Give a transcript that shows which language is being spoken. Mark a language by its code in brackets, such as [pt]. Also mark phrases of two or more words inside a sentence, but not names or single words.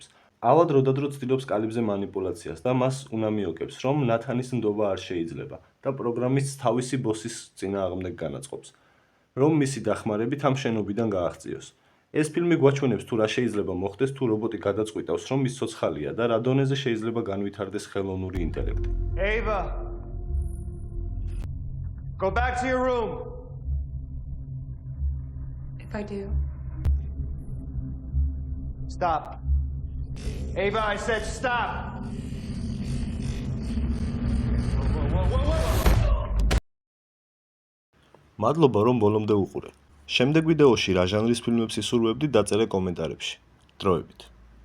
[ka] ალა დროდადრო ცდილობს კალიბზე მანიპულაციას და მას უნამიოკებს, რომ ნათანის ნდობა არ შეიძლება და პროგრამისტს თავისი ბოსის წინააღმდეგ განაწყობს, რომ მისი დახმარებით ამ შენობიდან გააღწიოს. ეს ფილმი გვაჩვენებს თუ რა შეიძლება მოხდეს თუ რობოტი გადაწყვიტავს, რომ ის ცოცხალია და რა დონეზე შეიძლება განვითარდეს ხელოვნური ინტელექტი. [en] Ava, go back to your room. If I do, Stop. Ava, I said stop. [ka] მადლობა, რომ ბოლომდე უყურე. შემდეგ ვიდეოში რა ჟანრის ფილმებს ისურვებდი, დაწერე კომენტარებში. დროებით.